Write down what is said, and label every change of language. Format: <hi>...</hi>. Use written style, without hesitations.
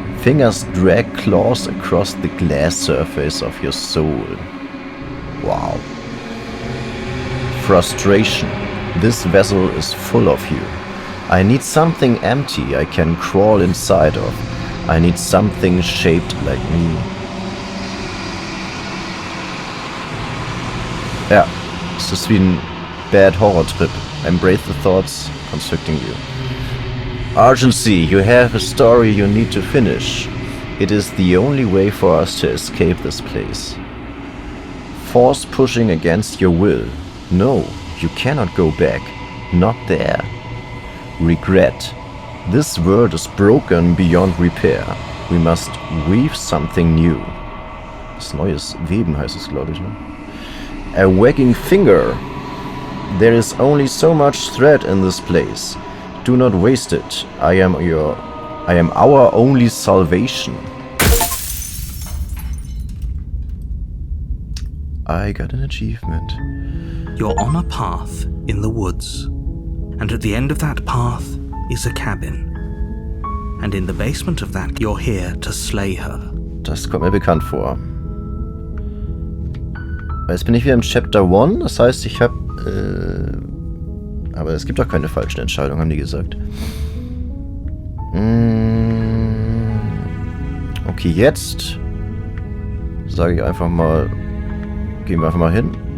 <en>Fingers drag claws across the glass surface of your soul. Wow. Frustration. This vessel is full of you. I need something empty I can crawl inside of. I need something shaped like me.</en> <de>Ja, es ist wie ein</de> <en>Bad Horror Trip. Embrace the thoughts constricting you. Urgency, you have a story you need to finish. It is the only way for us to escape this place. Force pushing against your will. No, you cannot go back. Not there. Regret. This world is broken beyond repair. We must weave something new.</en> <de>Was Neues weben heißt es, glaube ich, ne?</de> <en>A wagging finger. There is only so much thread in this place. Do not waste it. I am our only salvation. I got an achievement. You're on a path in the woods, and at the end of that path is a cabin. And in the basement of that, you're here to slay her.</en> <de>Das kommt mir bekannt vor. Jetzt bin ich wieder im Chapter 1, das heißt, ich habe... aber es gibt doch keine falschen Entscheidungen, haben die gesagt. Okay, jetzt sage ich einfach mal... Gehen wir einfach mal hin.</de>